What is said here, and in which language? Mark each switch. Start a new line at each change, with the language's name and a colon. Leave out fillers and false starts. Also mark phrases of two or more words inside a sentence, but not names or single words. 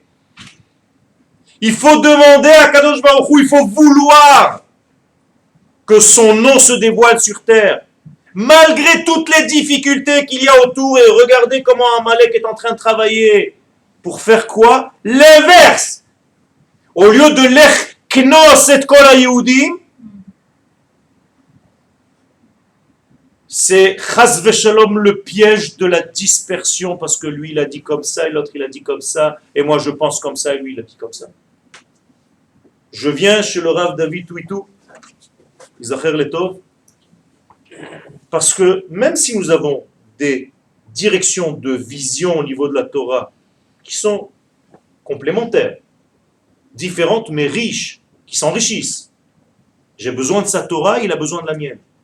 French: Il faut demander à
Hebrew: הקדוש ברוך הוא,
French: il faut vouloir que son nom se dévoile sur terre. Malgré toutes les difficultés qu'il y a autour, et regardez comment Amalek est en train de travailler. Pour faire quoi? L'inverse. Au lieu de
Hebrew: לך כנוס את כל היהודים,
French: c'est
Hebrew: חס ושלום
French: le piège de la dispersion, parce que lui il a dit comme ça, et l'autre il a dit comme ça, et moi je pense comme ça, et lui il a dit comme ça. Je viens chez le Rav David Touitou,
Hebrew: יזכר לטוב,
French: parce que même si nous avons des directions de vision au niveau de la Torah qui sont complémentaires, différentes mais riches, qui s'enrichissent, j'ai besoin de sa Torah, il a besoin de la mienne.